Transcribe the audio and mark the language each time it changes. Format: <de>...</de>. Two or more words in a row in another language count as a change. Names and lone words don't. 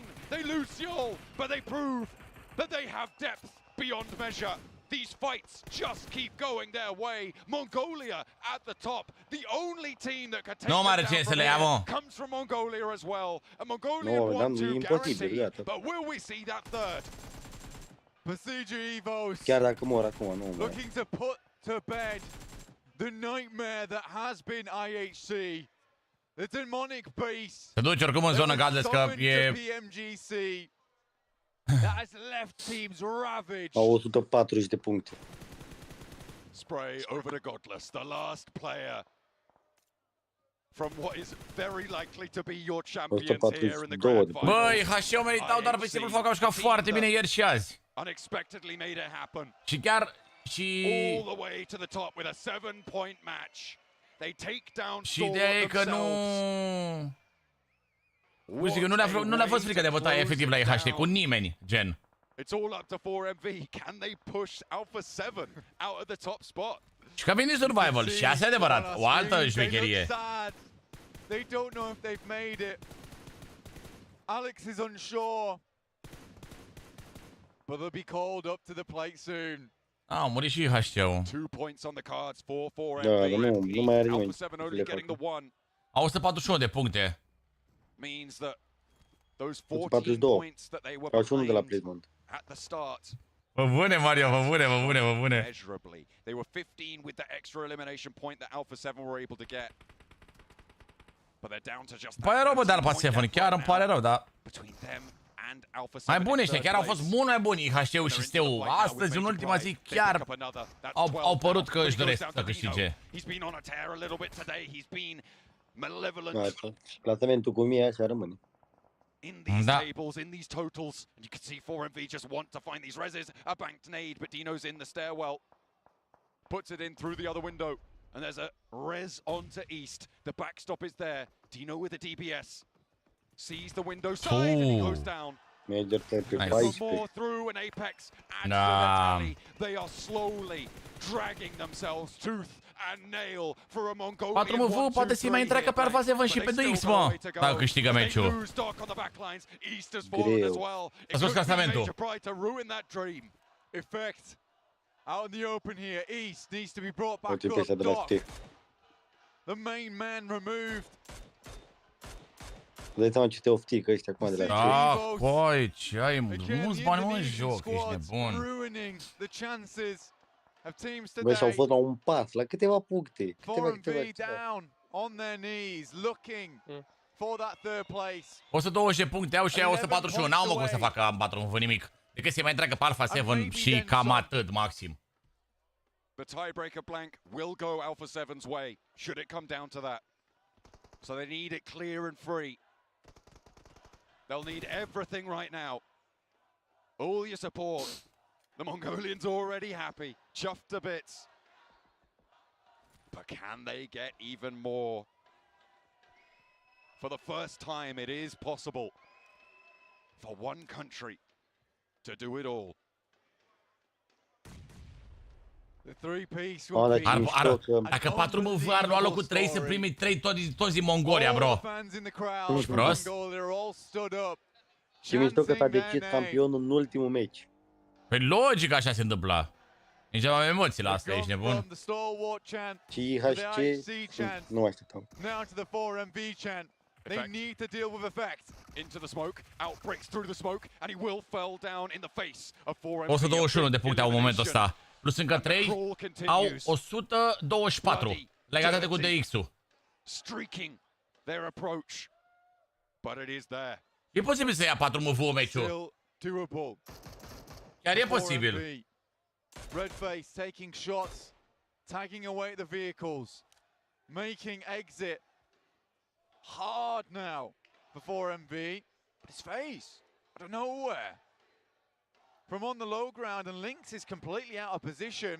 <en>They lose fuel, but they prove that they have depth beyond measure. These fights just keep going their way. Mongolia at the top. The only team that can take them down from here comes from Mongolia as well. A Mongolian 1-2 guarantee, but will we see that third? Pmgc Evos.</en> <ro>Chiar dacă mor acum, nu.</ro> <en>Looking to put to bed the nightmare that has been IHC. The demonic beast.</en> <ro>Se duce oricum în zonă Godless că e... Pmgc.</ro> <en>That has left teams ravaged.</en> <ro>Au 140 de puncte.</ro> <en>Spray over to Godless, the last player from what is very likely to be your champions here in the grand final.</en> <ro>Băi, HC-ul meritau doar pe simplu fapt că au jucat foarte bine ieri și azi.</ro> <en>Unexpectedly made it happen.</en> <ro>Și chiar</ro> <en>all the way to the top with a 7-point match. They take down</en> <ro>și ideea e că nu... Zic, nu le-a fost frică de bătaie efectiv la IHC cu nimeni, gen.</ro> <en>It's all up to 4MV. Can they push Alpha 7 out of the top spot?</en> <ro>Și că vine survival și asta e adevărat, o altă șmecherie.</ro> <en>They don't know if they've made it. Alex is unsure. But they'll be called up to the plate soon.</en> <ro>Ah, a murit și HC-ul.</ro> <en>2 points on the cards for 4MV.</en> <ro>Da, nu mai are nimeni. 141 de puncte.</ro> <en>Means that those 14 points that they were playing at the start.</en> <ro>Vă bune, Mario, vă bune, vă bune, vă bune.</ro> <en>They were 15 with the extra elimination point that Alpha 7 were able to get. But they're down to just.</en> <ro>Îmi pare rău, bă, de Alpha 7, chiar îmi pare rău, dar... Mai buni ăștia, chiar au fost mult mai buni IHC-ul și Steu. Astăzi, în ultima zi, chiar au părut că își doresc să câștige. Clasamentul cu mie așa rămâne.</ro> <en>In these tables, in these totals, and you can see 4MV just want to find these reses. A banked nade, but Dino's in the stairwell. Puts it in through the other window. And there's a res onto East. The backstop is there. Dino with a DBS. Sees the window side and he goes down. Nice. More through an Apex adds to the tally. They are slowly dragging themselves tooth and nail for a Mongolian</en> <ro>4MV poate să-i mai întreacă pe Alpha 7 și pe 2X, mă, dacă câștigă meciul. Greu. A spus clasamentul.</ro> <en>Effect out in the open here. East needs to be brought back up. Doc. The main man removed.</en> <ro>Dai seama ce te oftică ăștia acum de la Da, coi, ce ai, mulți bani mă în joc, ești nebun. Băi, și-au fost la un pas, la câteva puncte.</ro> <en>for that third place.</en> <ro>120 de puncte au și aia 141. N-au mă cum să facă 4 nimic. Decât să mai întreagă pe Alpha 7 și cam atât maxim.</ro> <en>The tiebreaker blank will go Alpha 7's way, should it come down to that. So they need it clear and free. They'll need everything right now. All your support. The Mongolians already happy, chuffed to bits. But can they get even more? For the first time, it is possible for one country to do it all. The three-piece will be...</en> <ro>Dacă 4MV ar lua locul 3, să primi 3 toți din Mongolia, bro. Ești prost? Și mișto că s-a decis campionul în ultimul meci. Păi logic așa se întâmpla. Nici am emoții la asta, ești nebun? Și IHC nu așteptam.</ro> <en>They need to deal with effect. Into the smoke, outbreaks through the smoke, and he will fell down in the face of 4MV.</en> <ro>121 de puncte au în momentul ăsta. Plus încă 3 au 124 legate cu DX-ul.</ro> <en>Streaking their approach, but it is there.</en> <ro>E posibil să ia 4MV meciul. Chiar e posibil.</ro> <en>Redface taking shots, tagging away the vehicles, making exit hard now for 4MV. But his face, out of nowhere. From on the low ground, and Lynx is completely out of position.</en>